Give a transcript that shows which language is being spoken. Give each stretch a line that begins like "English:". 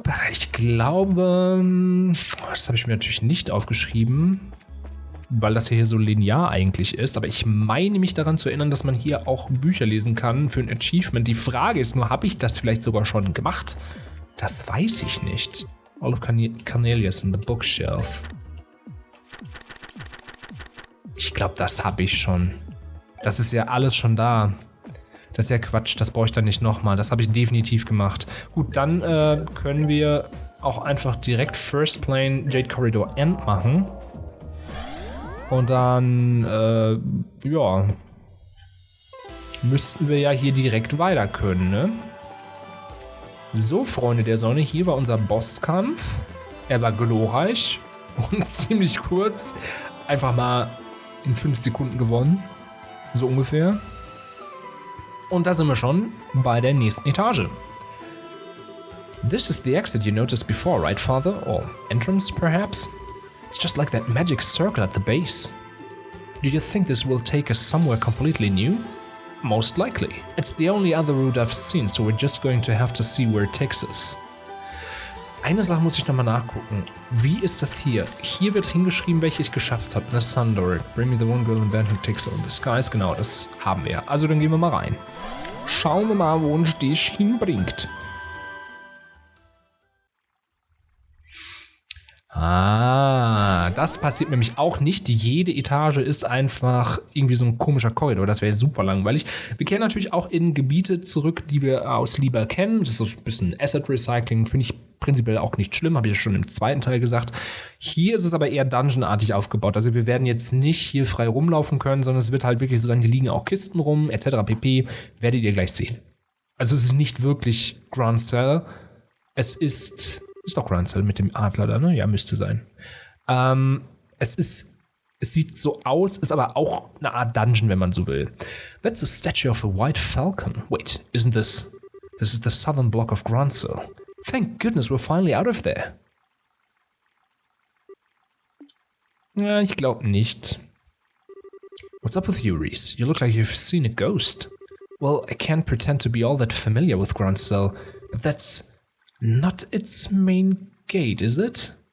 German: Ich glaube, das habe ich mir natürlich nicht aufgeschrieben, weil das hier so linear eigentlich ist, aber ich meine mich daran zu erinnern, dass man hier auch Bücher lesen kann für ein Achievement. Die Frage ist nur, habe ich das vielleicht sogar schon gemacht? Das weiß ich nicht.
English: All of Cornelius in the bookshelf.
German: Ich glaube, das habe ich schon. Das ist ja alles schon da. Das ist ja Quatsch, das brauche ich dann nicht nochmal. Das habe ich definitiv gemacht. Gut, dann können wir auch einfach direkt First Plane Jade Corridor End machen. Und dann, ja, müssten wir ja hier direkt weiter können, ne? So, Freunde der Sonne, hier war unser Bosskampf. Er war glorreich und ziemlich kurz. Einfach mal in 5 Sekunden gewonnen. So ungefähr. Und da sind wir schon bei der nächsten Etage.
English: This is the exit you noticed before, right, Father? Or entrance, perhaps? It's just like that magic circle at the base. Do you think this will take us somewhere completely new? Most likely. It's the only other route I've seen, so we're just going to have to see where it takes us.
German: Eine Sache muss ich nochmal nachgucken. Wie ist das hier? Hier wird hingeschrieben, welche ich geschafft habe. Eine Sundory.
English: Bring me the one girl in band who takes on the skies.
German: Genau, das haben wir. Also dann gehen wir mal rein. Schauen wir mal, wo uns das hinbringt. Ah, das passiert nämlich auch nicht. Jede Etage ist einfach irgendwie so ein komischer Korridor. Das wäre super langweilig. Wir kehren natürlich auch in Gebiete zurück, die wir aus Lieber kennen. Das ist so ein bisschen Asset Recycling, finde ich prinzipiell auch nicht schlimm, habe ich ja schon im zweiten Teil gesagt. Hier ist es aber eher dungeonartig aufgebaut. Also wir werden jetzt nicht hier frei rumlaufen können, sondern es wird halt wirklich so sein, hier liegen auch Kisten rum, etc. pp. Werdet ihr gleich sehen. Also es ist nicht wirklich Grand Cell. Es ist doch Grand Cell mit dem Adler da, ne? Ja, müsste sein. Es sieht so aus, ist aber auch eine Art Dungeon, wenn man so will.
English: That's a statue of a white falcon. Wait, isn't this? This is the southern block of Grand Cell. Thank goodness we're finally out of there.
German: Ja, ich glaube nicht.
English: What's up with you, Reese? You look like you've seen a ghost. Well, I can't pretend to be all that familiar with Grand Cell, but that's not its main gate, is it?